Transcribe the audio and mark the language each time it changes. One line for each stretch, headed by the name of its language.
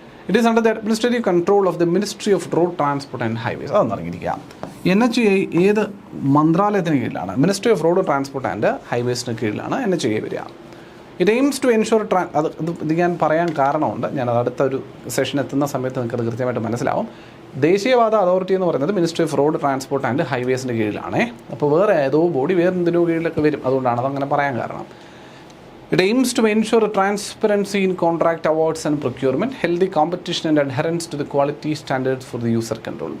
English: It is under the administrative control of the Ministry of Road Transport and Highways.
Malayalam: അതൊന്നും അറിഞ്ഞിരിക്കാം. NHAI ഏത് മന്ത്രാലയത്തിന് കീഴിലാണ്? Ministry off road transport and ഹൈവേസിന് കീഴിലാണ് NHAI വരിക.
English: it aims to ensure
Malayalam: ഇത് ഞാൻ പറയാൻ കാരണമുണ്ട്. ഞാനത് അടുത്ത ഒരു സെഷൻ എത്തുന്ന സമയത്ത് നിങ്ങൾക്കത് കൃത്യമായിട്ട് മനസ്സിലാവും. ദേശീയപാത അതോറിറ്റി എന്ന് പറയുന്നത് ministry off road transport and ഹൈവേസിൻ്റെ കീഴിലാണേ. അപ്പോൾ വേറെ ഏതോ ബോഡി വേറെ എന്തിനോ കീഴിലൊക്കെ വരും. അതുകൊണ്ടാണ് അതങ്ങനെ പറയാൻ കാരണം.
English: It aims to ensure transparency in contract awards and procurement, healthy competition and adherence to the quality standards for the user control.